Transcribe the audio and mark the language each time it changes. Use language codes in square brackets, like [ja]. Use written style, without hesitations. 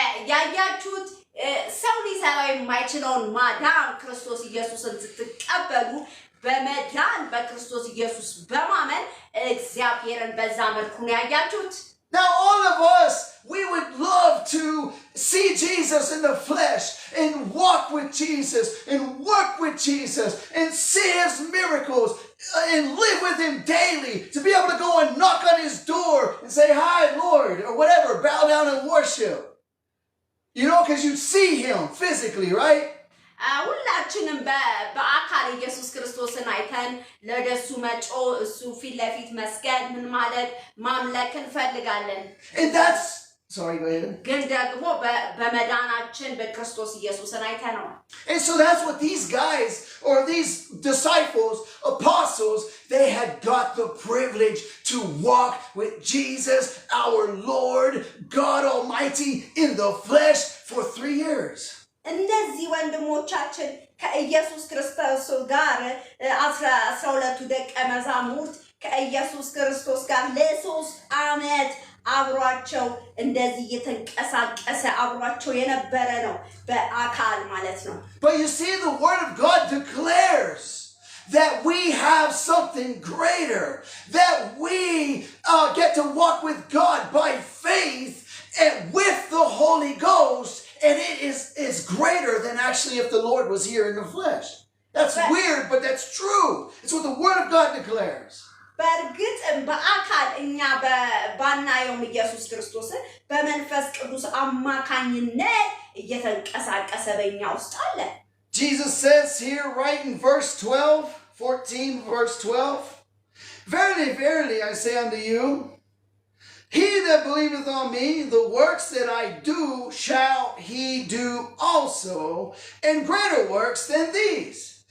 [am] ያያችሁት ሰው ሊሰራው የማይችለውን ማዳን ክርስቶስ ኢየሱስን ስትቀበሉ በመዳን በክርስቶስ ኢየሱስ በማመን እግዚአብሔርን በዛ መልኩ ነው ያያችሁት። [en] Now all of us, we would love to see Jesus in the flesh and walk with Jesus and work with Jesus and see his miracles and live with him daily, to be able to go and knock on his door and say, hi, Lord, or whatever, bow down and worship. You know, because you see him physically, right? [am] ሁላችንም በአካል ኢየሱስ ክርስቶስን አይተን ለደሱ መጮ እሱ ፊት ለፊት መስገድ ምን ማለት ማምለክ እንፈልጋለን [en] And that's sorry, go ahead. [am] ግን ደግሞ በመዳናችን በክርስቶስ ኢየሱስን አይተነው [en] And so that's what these guys or these disciples, apostles, they had got the privilege to walk with Jesus, our Lord, God Almighty, in the flesh for 3 years. [am] እነዚህ ወንድሞቻችን ከኢየሱስ ክርስቶስ ጋር 12 ደቀ መዛሙርት ከኢየሱስ ክርስቶስ ጋር ለ3 ዓመት አብሯቸው እንደዚህ የተንቀሳቀሰ አብሯቸው የነበረ ነው በአካል ማለት ነው [en] But you see, the word of God declares that we have something greater, that we get to walk with God by faith and with the Holy Ghost. And it is greater than actually if the Lord was here in the flesh. That's weird, but that's true. It's what the Word of God declares. [am] በእርግጥ በአካል እኛ ባናየው ኢየሱስ ክርስቶስን በመንፈስ ቅዱስ አማካኝነት እየተንቀሳቀሰ በእኛ ውስጥ አለ [en] Jesus says here right in verse 12, 14 verse 12, Verily, verily, I say unto you, he that believeth on me, the works that I do shall he do also, and greater works than these.